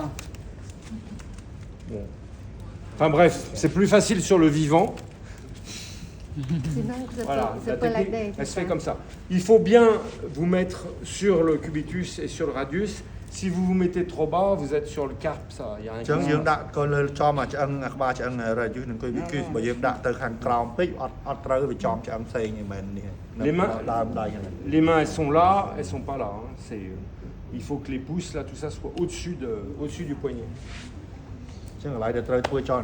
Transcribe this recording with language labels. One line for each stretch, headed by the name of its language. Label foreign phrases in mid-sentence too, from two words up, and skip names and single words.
French: Bon. Enfin bref, c'est plus facile sur le vivant. Sinon, Voilà, c'est la pas la technique, tête. elle se fait comme ça. Il faut bien vous mettre sur le cubitus et sur le radius. Si vous vous mettez trop bas, vous êtes sur le carpe, ça. Il y a un
Khmer: អញ្ចឹងយើងដាក់ក៏លើចំអាឆ្អឹងអាក្បាលឆ្អឹង radius នឹងគឺវាគឺបើយើងដាក់ទៅខាងក្រោមពេកអត់ត្រូវវាចំឆ្អឹងផ្សេងឯមែននេះ
French: Les mains-
Khmer: ដើមដៃហ្នឹង
French: Les mains, elles sont là, elles sont pas là. Hein. Il faut que les pouces, là, tout ça soit au-dessus du poignet.
Khmer: អញ្ចឹងកន្លែងដែលត្រូវធ្វើចល